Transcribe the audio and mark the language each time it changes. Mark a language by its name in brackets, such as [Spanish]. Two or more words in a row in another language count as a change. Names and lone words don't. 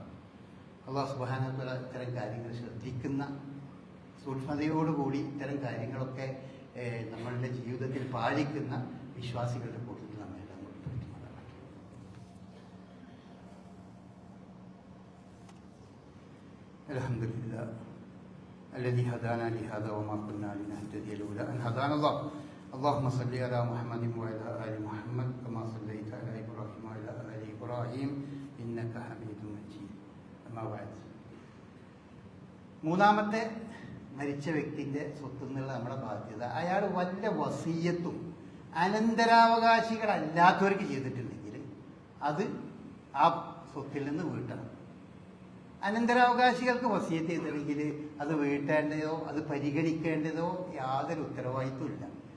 [Arabic] الله سبحانه وتعالى [Malayalam] ഇത്തരം കാര്യങ്ങൾ ശ്രദ്ധിക്കുന്ന, സൂക്ഷ്മതയോടുകൂടി ഇത്തരം കാര്യങ്ങളൊക്കെ നമ്മളുടെ ജീവിതത്തിൽ പാലിക്കുന്ന വിശ്വാസികളുടെ കൂട്ടത്തിൽ നമ്മളെല്ലാം ഉൾപ്പെടുത്തുന്നതാണ്. [Arabic] അൽഹംദുലില്ലാഹ് الذي هدانا لهذا وما كنا لنهتدي لولا أن هدانا الله. اللهم صل على محمد وعلى آل محمد كما صليت على إبراهيم وعلى آل إبراهيم إنك حميد مجيد. أما بعد. [Malayalam] മൂന്നാമത്തെ മരിച്ച വ്യക്തിൻ്റെ സ്വത്ത് എന്നുള്ള നമ്മുടെ ബാധ്യത, അയാൾ വല്ല വസീയത്തും അനന്തരാവകാശികളല്ലാത്തവർക്ക് ചെയ്തിട്ടുണ്ടെങ്കിൽ അത് ആ സ്വത്തിൽ നിന്ന് വീട്ടണം. അനന്തരാവകാശികൾക്ക് വസീയത്ത് ചെയ്തിട്ടുണ്ടെങ്കിൽ അത് വീട്ടേണ്ടതോ അത് പരിഗണിക്കേണ്ടതോ യാതൊരു ഉത്തരവാദിത്വം ഇല്ല.